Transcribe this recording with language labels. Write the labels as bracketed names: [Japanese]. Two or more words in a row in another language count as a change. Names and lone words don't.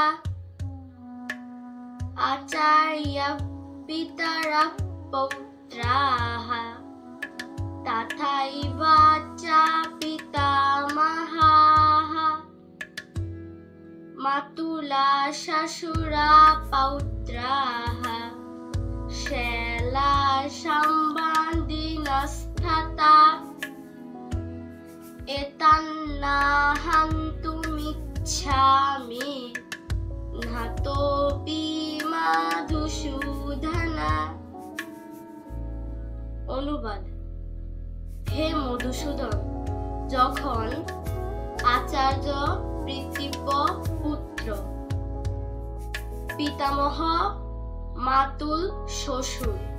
[Sanskrit] आचार्याः पितरः पौत्राः तथैव च पितामहाः मातुलाः श्वशुराः पौत्राः शैला सम्बन्धिनस्तथा एतन्नाहन्तुमिच्छामि नातोऽपि মধুসূদন। [Bangla] অনুবাদ: হে মধুসূদন, যখন আচার্য পিতৃব্য পুত্র, পিতামহ, মাতুল, শ্বশুর,